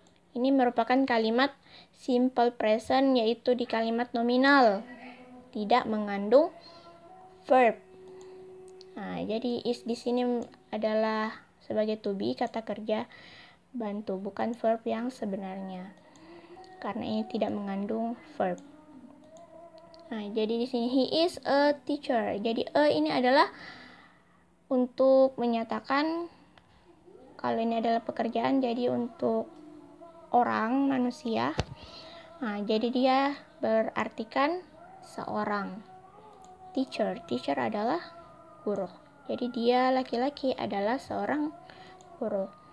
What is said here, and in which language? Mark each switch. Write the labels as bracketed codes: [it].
[id] Ini merupakan kalimat simple present, yaitu di kalimat nominal, tidak mengandung verb. Nah, jadi is di sini adalah sebagai to be, kata kerja bantu, bukan verb yang sebenarnya, karena ini tidak mengandung verb. Nah, jadi di sini [en] he is a teacher. [id] Jadi ini adalah untuk menyatakan kalau ini adalah pekerjaan, jadi untuk orang, manusia. Nah, jadi dia berartikan seorang. Teacher adalah guru. Jadi dia laki-laki adalah seorang guru.